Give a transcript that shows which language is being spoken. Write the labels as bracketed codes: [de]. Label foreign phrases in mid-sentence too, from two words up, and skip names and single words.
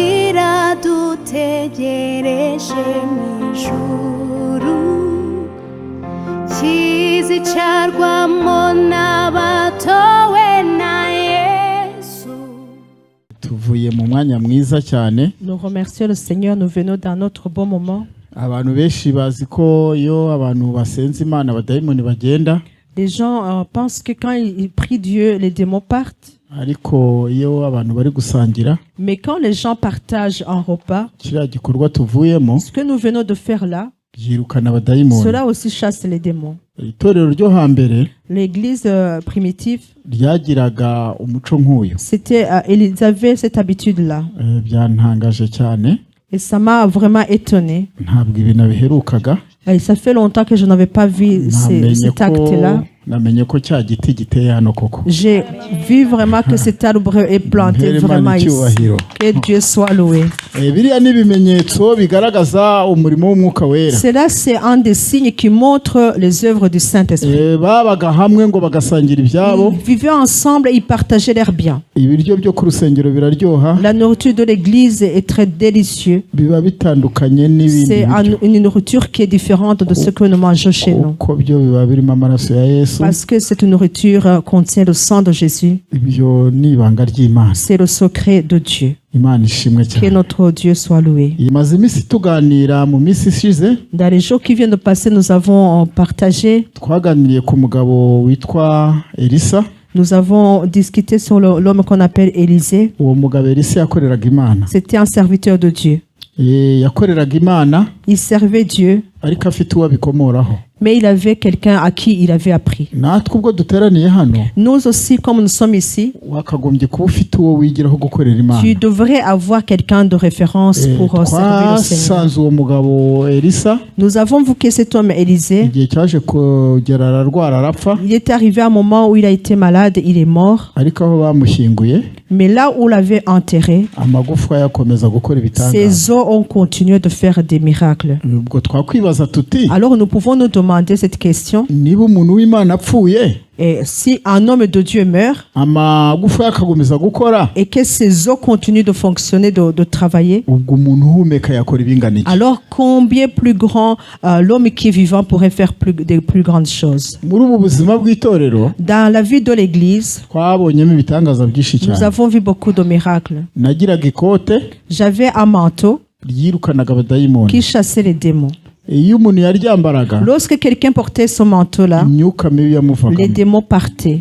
[rw] kiradutegereje mu ijuru, kizicarwamo n'abatowe na Yesu. Tuvuye mu mwanya mwiza cyane. [fr] Nous remercions le Seigneur, nous venons dans notre bon moment. [rw] Abantu benshi bazi ko iyo abantu basenze Imana abadayimoni bagenda, [fr] Les gens pensent que quand ils prient Dieu, les démons partent. [rw] ariko iyo abantu bari gusangira [fr] Mais quand les gens partagent un repas, [rw] kiriya gikorwa tuvuyemo [fr] ce que nous venons de faire là, [rw] byirukana abadayimoni. [fr] cela aussi chasse les démons. [rw] Itorero ryo hambere [fr] L'église primitive, [rw] ryagiraga umuco nk'uyu. [fr] ils avaient cette habitude-là. [rw] Byantangaje cyane, [fr] Et ça m'a vraiment étonné. [rw] ntabwo ibi nabiherukaga. [fr] Et ça fait longtemps que je n'avais pas vu [rw] Namenye [fr] cet [rw] ko [fr] acte-là. [rw] namenye ko cya giti giteye hano koko. [fr] J'ai vu vraiment que cet arbre est planté vraiment ici. Que Dieu soit loué. [rw] Biriya ni ibimenyetso bigaragaza umurimo w'Umwuka Wera. [fr] Cela c'est un des signes qui montre les œuvres du Saint-Esprit. [rw] Babaga hamwe ngo bagasangira ibyabo. [fr] Ils vivaient ensemble et ils partageaient leurs biens. [rw] Ibiryo byo ku rusengero biraryoha. [fr] La nourriture de l'église est très délicieuse. [rw] Biba bitandukanye n'ibindi. [fr] C'est une nourriture qui est différente de ce que nous mangeons chez nous. [rw] Ko byo biba birimo amaraso ya Yesu. [fr] Parce que cette nourriture contient le sang de Jésus. [rw] Ibyo ni ibanga ry'Imana. [fr] C'est le secret de Dieu. [rw] Imana ishimwe cyane. [fr] Que notre Dieu soit loué. [rw] Imaze iminsi tuganira mu minsi ishize. [fr] Dans les jours qui viennent de passer, nous avons partagé. [rw] Twaganiriye ku mugabo witwa Elisa. [fr] Nous avons discuté sur l'homme qu'on appelle Élisée. [rw] Uwo mugabo Elisa yakoreraga Imana. [fr] C'était un serviteur de Dieu. [rw] Yakoreraga Imana. [fr] Il servait Dieu. [rw] Ariko afite uwabikomoraho. [fr] Mais il avait quelqu'un à qui il avait appris. [rw] Natwe ubwo duteraniye hano. [fr] Nous aussi, comme nous sommes ici, [rw] wakagombye kuba ufite uwo wigiraho gukorera Imana. [fr] Tu devrais avoir quelqu'un de référence pour servir le Seigneur. [rw] Twasanze uwo mugabo Elisa. [fr] Nous avons vu que cet homme Élisée, [rw] igihe cyaje kugera ararwara arapfa. [fr] Il est arrivé à un moment où il a été malade, il est mort. [rw] Ariko aho bamushyinguye. [fr] Mais là où l'avait enterré, [rw] amagufwa yakomeza gukora ibitangaza. [fr] Ses os ont continué de faire des miracles. [rw] Ubwo twakwibaza tuti. [fr] Alors nous pouvons nous demander cette question. [rw] Niba umuntu w'Imana apfuye. [fr] Et si un homme de Dieu meurt, [rw] amagufwa yakakomeza gukora, [fr] et que ses os continuent de fonctionner, de travailler, [rw] ubwo umuntu uhumeka yakora ibingana iki? [fr] Alors combien plus grand l'homme qui est vivant pourrait faire des plus grandes choses? [rw] Muri ubu buzima bw'itorero, [fr] dans la vie de l'église, [rw] twabonyemo ibitangaza byinshi cyane. [fr] Nous avons vu beaucoup de miracles. [rw] Nagiraga ikote, [fr] j'avais un manteau [rw] ryirukanaga abadayimoni, [fr] qui chassait les démons. Lorsque quelqu'un portait ce manteau-là, les démons partaient.